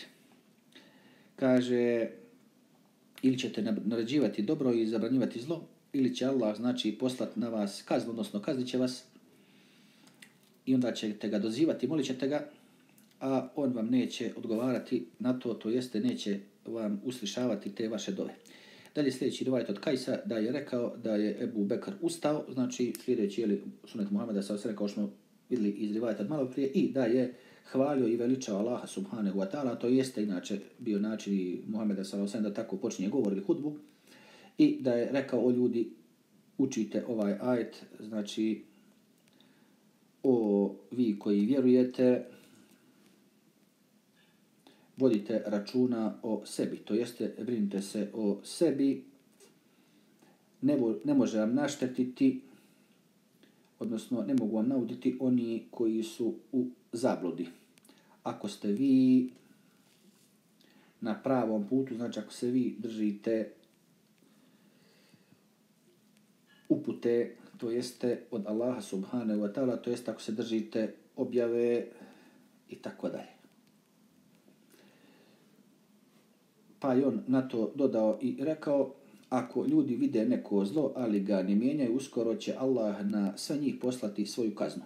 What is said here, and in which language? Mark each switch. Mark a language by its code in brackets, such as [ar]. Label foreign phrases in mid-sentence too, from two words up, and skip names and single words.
[bs] Kaže, ili ćete naređivati dobro i zabranjivati zlo, ili će Allah, znači, poslati na vas kaznu, odnosno kaznit će vas i onda ćete ga dozivati, molit ćete ga, a on vam neće odgovarati na to, to jeste neće vam uslišavati te vaše dove. Dalje sljedeći rivajet od Kajsa da je rekao da je Ebu Bekr ustao, znači sljedeći je sunet Muhameda s.a.v. kao što smo vidjeli iz rivajeta od malo prije, i da je hvalio i veličao Allaha [ar] سبحانه وتعالى, [bs] to jeste inače bio način Muhameda s.a.v. da tako počinje govor ili hudbu, i da je rekao o ljudi, učite ovaj ajet, znači o vi koji vjerujete, vodite računa o sebi, to jeste brinite se o sebi, ne može vam naštetiti, odnosno ne mogu vam nauditi oni koji su u zabludi. Ako ste vi na pravom putu, znači ako se vi držite upute, to jeste od Allaha [ar] سبحانه وتعالى, [bs] to jeste ako se držite objave i tako dalje. Pa je on na to dodao i rekao, ako ljudi vide neko zlo, ali ga ne mijenjaju, uskoro će Allah na sve njih poslati svoju kaznu.